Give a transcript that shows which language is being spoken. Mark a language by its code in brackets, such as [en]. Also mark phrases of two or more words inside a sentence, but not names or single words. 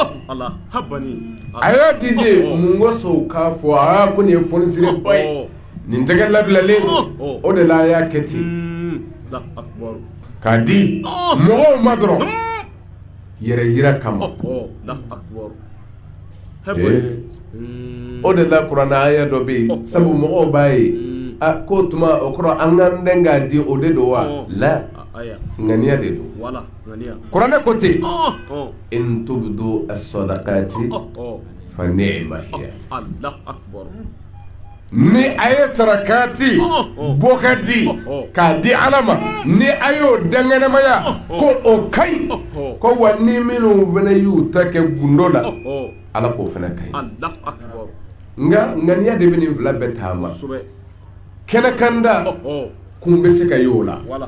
[bm] a y'a di de mun kosɔn k'a fɔ ko nin ye fɔnisere ba ye nin tɛgɛ labilalen o de la a y'a kɛ ten k'a di mɔgɔw ma dɔrɔn yɛrɛ yira kama o de la kuranɛ aya dɔ bɛ yen sabu mɔgɔw b'a ye ko tuma o kɔrɔ an ka n k'a di o de don wa la ŋaniya de don kuranɛ ko ten [ar] إن تبدوا الصدقات فنعما هي [bm] ni a ye sarakati bɔ ka di k'a di ala ma ni a y'o dangɛnɛmaya ko o ka ɲi ko wa ni minnu fana y'u ta kɛ gundo la ala k'o fana ka ɲi nka ŋaniya de bɛ nin fila bɛɛ taama kɛnɛ kanda kun bɛ se ka ye o la